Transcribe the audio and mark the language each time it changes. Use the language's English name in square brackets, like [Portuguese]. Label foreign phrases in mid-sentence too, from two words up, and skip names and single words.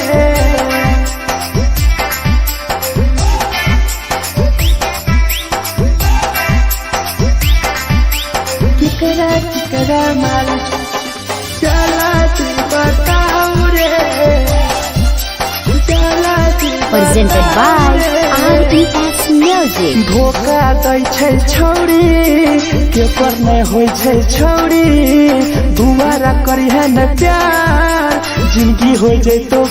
[Angika] केकरा माल चला दी बताऊ रे, चला दी [English] Presented by RES Music. [Angika] धोखा दै छै छौरी, के पर नै होइ छै छौरी, दुबारा करिहे न प्यार, जिंदगी हो जैतो